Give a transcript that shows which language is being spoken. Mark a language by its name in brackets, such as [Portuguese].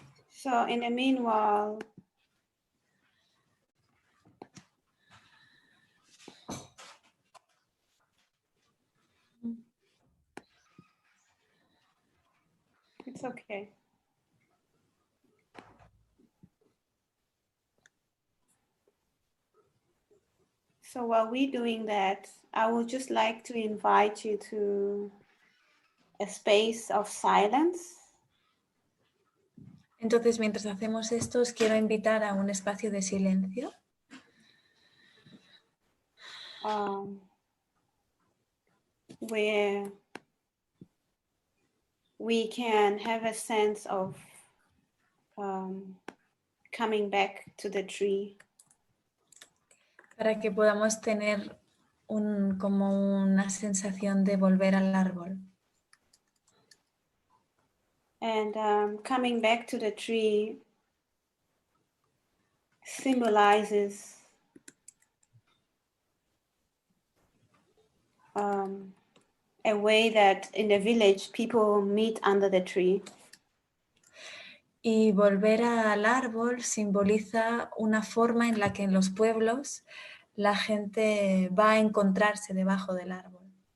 [English] So in the meanwhile, it's okay. So while we're doing that, I would just like to invite you to a space of silence. [Spanish] Entonces, mientras hacemos esto, os quiero invitar a un espacio de silencio. [English] Where we can have a sense of coming back to the tree. [Spanish] Para que podamos tener como una sensación de volver al árbol. [English] And coming back to the tree symbolizes a way that in the village people meet under the tree. [Spanish] Y volver al árbol simboliza una forma en la que en los pueblos la gente va a encontrarse debajo del árbol.